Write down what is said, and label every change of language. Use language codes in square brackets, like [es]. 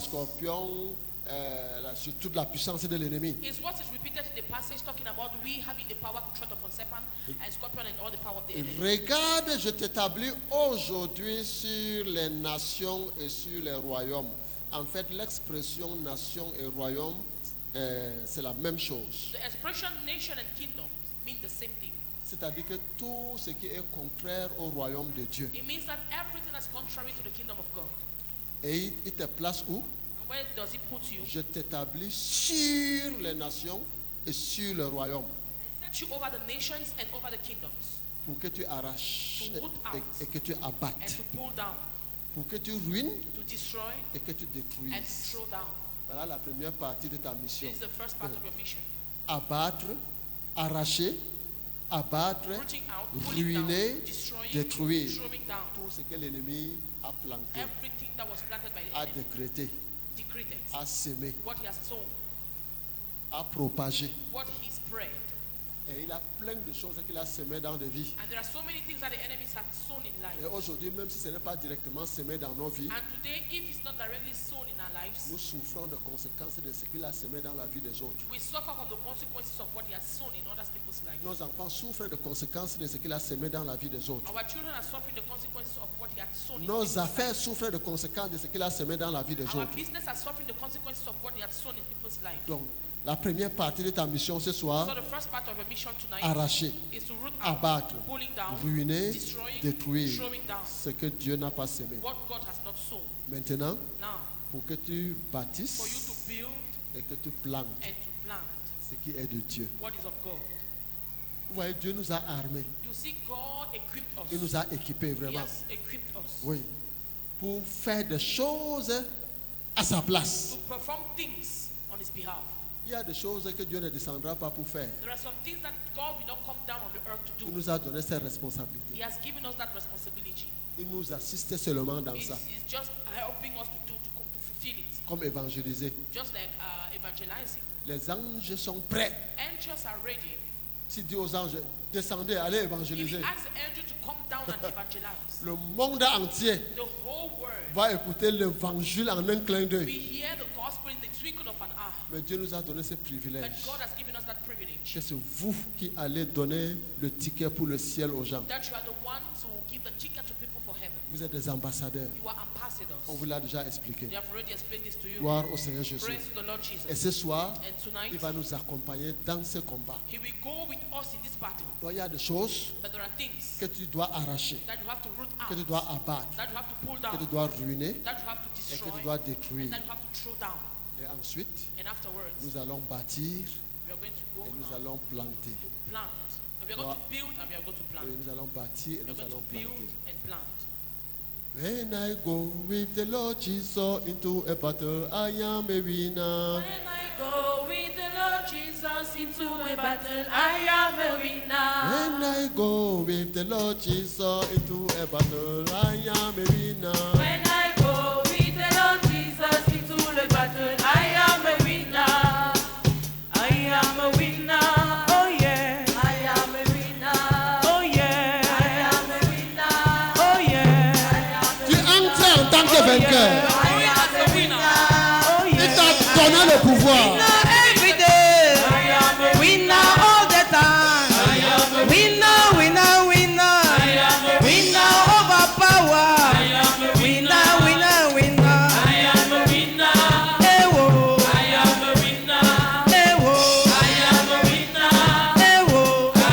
[fr] scorpions, sur toute la puissance de l'ennemi. [en] is what is repeated in the passage talking about we having the power to tread upon serpent and scorpion and all the power of the enemy. [fr] Regarde, je t'établis aujourd'hui sur les nations et sur les royaumes. En fait, l'expression nation et royaume, c'est la même chose. [en] The expression nation and kingdom mean the same thing. [fr] C'est-à-dire que tout ce qui est contraire au royaume de Dieu. [en] It means that everything that's contrary to the kingdom of God. [fr] Et il te place où? [en] And where does it put you? [fr] Je t'établis sur les nations et sur le royaume [en] Set you over the nations and over the kingdoms, [fr] pour que tu arraches [en] To root out. [fr] et que tu [en] and [fr] abattes, [en] to pull down, [fr] pour que tu ruines [en] to destroy, [fr] et que tu [en] and to [fr] détruises. [en] throw down. [fr] Voilà la première partie de ta mission. [en] This is the first part of your mission. [fr] Abattre, arracher, abattre, [en] Rooting out, pulling [fr] ruiner, [en] down, destroying, [fr] détruire. [en] throwing down. [fr] Tout ce que l'ennemi a planté, [en] Everything that was planted by the [fr] a [en] enemy, [fr] décrété, [en] decreted. [fr] a sémé, [en] What he has sown, [fr] a propagé. [en] what he spread. [fr] Et il a plein de choses qu'il a sémé dans des vies. [en] And there are so many things that the enemies have sown in life. [fr] Et aujourd'hui, même si ce n'est pas directement sémé dans nos vies, [en] And today, if it's not directly sown in our lives, [fr] nous souffrons des conséquences de ce qu'il a sémé dans la vie des autres. [en] we suffer from the consequences of what he has sown in other people's lives. [fr] Nos enfants souffrent des conséquences de ce qu'il a sémé dans la vie des autres. [en] Our children are suffering the consequences of what he has sown in [fr] Nos [en] people's [fr] affaires [en] lives. [fr] souffrent des conséquences de ce qu'il a sémé dans la vie des [en] Our [fr] autres. [en] business are suffering the consequences of what he has sown in people's lives. [fr] Donc, la première partie de ta mission ce soir, [en] So the first part of your mission tonight [fr] arracher, [en] is to root out, [fr] abattre, [en] pulling down, [fr] ruiner, [en] destroying, [fr] détruire [en] throwing down [fr] ce que Dieu n'a pas sémé. [en] what God has not sown. [fr] Maintenant, [en] Now, [fr] pour que tu [en] for you [fr] bâtisses [en] to build [fr] et que tu plantes, [en] and to plant [fr] ce qui est de Dieu. [en] what is of God. [fr] Vous voyez, Dieu nous a armés. [en] You see, God equipped us. [fr] Il nous a équipés [en] He [fr] vraiment. [en] has equipped us [fr] Oui. Pour faire des choses à sa place. [en] to perform things on His behalf. [fr] Il y a des choses que Dieu ne descendra pas pour faire. [en] There are some things that God will not come down on the earth to [fr] Il [en] do. [fr] nous a donné ses responsabilités. [en] He has given us that responsibility. [fr] Il nous assiste seulement dans [en] He's [fr] ça. [en] just helping us to fulfill it. [fr] Comme évangéliser. [en] Just like evangelizing. [fr] Les anges sont prêts. [en] Angels are ready. [fr] S'il dit aux anges, descendez, allez [en] If [fr] évangéliser. [en] He asks the angel to come down and evangelize, [fr] Le monde entier [en] the whole world [fr] va écouter l'évangile en un clin [en] will [fr] d'œil. [en] hear the gospel in the twinkle of an eye. [fr] Mais Dieu nous a donné ce [en] But [fr] privilège. [en] God has given us that privilege. [fr] Que c'est vous qui allez donner le ticket pour le ciel aux gens. [en] That you are the one to give the ticket to people for heaven. [fr] Vous êtes des ambassadeurs. [en] You are ambassadors. [fr] On vous l'a déjà expliqué. [en] They have already explained this to you. [fr] Gloire au Seigneur Jésus. [en] Praise to the Lord [fr] Et [en] Jesus. [fr] ce soir, [en] And tonight, [fr] il va nous accompagner dans ce combat. [en] He will go with us in this battle. [fr] Donc, il y a des choses [en] But there are things [fr] que tu dois arracher, [en] that you have to root [fr] que tu [en] out, [fr] dois abattre, [en] that you have to pull [fr] que tu [en] down, [fr] dois ruiner [en] that you have to [fr] et que [en] destroy, [fr] tu dois [en] and [fr] détruire. [en] that you have to throw down. [fr] Et ensuite, [en] And afterwards, [fr] nous allons bâtir [en] we are going to go [fr] et nous [en] now [fr] allons planter. [en] to plant. And we are going to build and we are going to plant. [fr] Oui, nous allons bâtir et [en] We are [fr] nous [en] going [fr] allons [en] to build [fr] planter. [en] and plant. When I go with the Lord Jesus into a battle, I am a winner. When I go with the Lord Jesus into a battle, I am a winner. When I go with the Lord Jesus into a battle, I am a winner. When I go with the Lord Jesus into the battle, I am a winner. I am a winner. Oh yeah. I am a winner. Oh yeah. I am a winner. Oh yeah. [fr] Tu entres en tant que vainqueur. [en] I am a winner. Oh [fr] Il t'a donné le pouvoir. [en] Every day, winner all the time. Winner, winner, winner. Winner over power. Winner, winner, winner. Hey, whoa. Hey, whoa. Hey, whoa.